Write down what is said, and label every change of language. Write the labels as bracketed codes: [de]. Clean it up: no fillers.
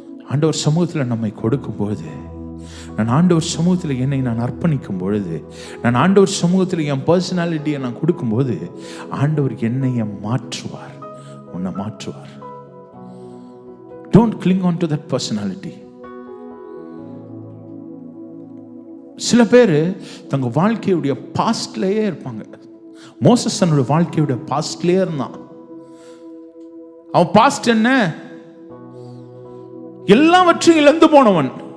[ta] ஆண்டவர் சமூகத்தில் நம்மை கொடுக்கும் பொழுது, நான் ஆண்டவர் சமூகத்தில் என்னை நான் அர்ப்பணிக்கும் பொழுது, நான் ஆண்டவர் சமூகத்தில் என் பர்சனாலிட்டியை நான் கொடுக்கும்போது, ஆண்டவர் என்னைய மாற்றுவார், உன்னை மாற்றுவார். [en] Don't cling on to that personality. [ta] சில பேர் தங்க வாழ்க்கையுடைய பாஸ்ட்லயே இருப்பாங்க. மோசஸ் தன்னுடைய வாழ்க்கையுடைய பாஸ்ட்லயே இருந்தான். அவன் பாஸ்ட் என்ன? எல்லாவற்றையும் இழந்து போனவன்.